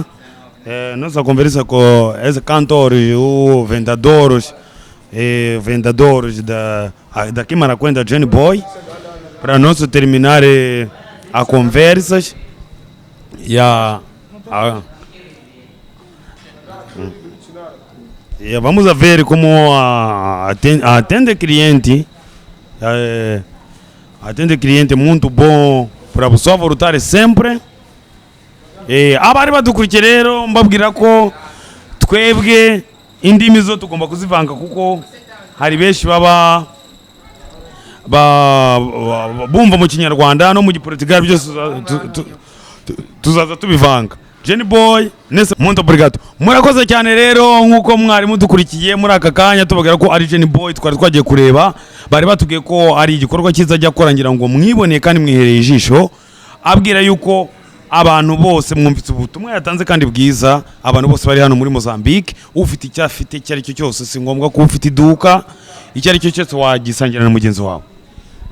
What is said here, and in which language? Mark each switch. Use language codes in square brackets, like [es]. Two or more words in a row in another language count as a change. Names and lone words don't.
[pt] Nossa conversa com esses cantores, os vendedores daqui Maracuene da Jenny Boy, para nós terminar a conversas vamos a ver como atende cliente, muito bom para a pessoa voltar sempre. [rw] Abariba do curtireiro mbabwira ko twebwe indimi zo tugomba kuzivanga kuko hari benshi baba bumva mu Kinyarwanda no mu Giportugal byose tuzaza tubivanga. [pt] Jenny Boy, muito obrigado. [rw] Murakoze cyane rero nkuko mwari mudukurikiye muri aka kanya tubabwira ko ari Jenny Boy twari twagiye kureba, bari batubwiye ko ari igikorwa cyiza ajya korangira ngo mwiboneye kandi mwihereye ijisho, abwira yuko abantu bose mwumvise ubutumwa yatanze kandi bwiza. Abantu bose bari hano muri Mozambique, ufite icyo afite icyo ari cyo cyose, si ngombwa ko ufite iduka, icyo ari cyo cyose wagisangira na mugenzi wawe.